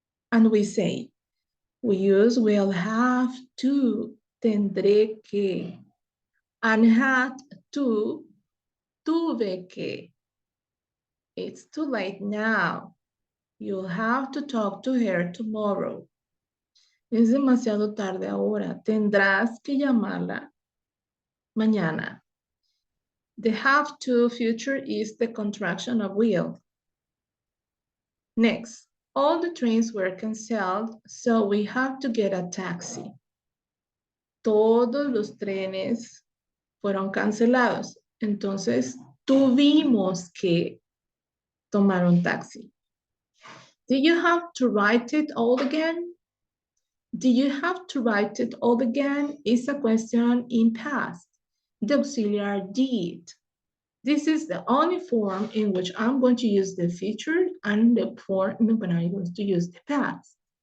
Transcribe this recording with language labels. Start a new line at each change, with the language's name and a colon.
English: And we say, we use will have to,
Spanish: tendré que,
English: and had to,
Spanish: tuve que.
English: It's too late now. You'll have to talk to her tomorrow.
Spanish: Es demasiado tarde ahora. Tendrás que llamarla mañana.
English: The have to future is the contraction of will. Next, all the trains were canceled, so we have to get a taxi.
Spanish: Todos los trenes fueron cancelados, entonces tuvimos que tomar un taxi.
English: Do you have to write it all again? Do you have to write it all again? Is a question in past. The auxiliary did. This is the only form in which I'm going to use the future and the form when I'm going to use the past.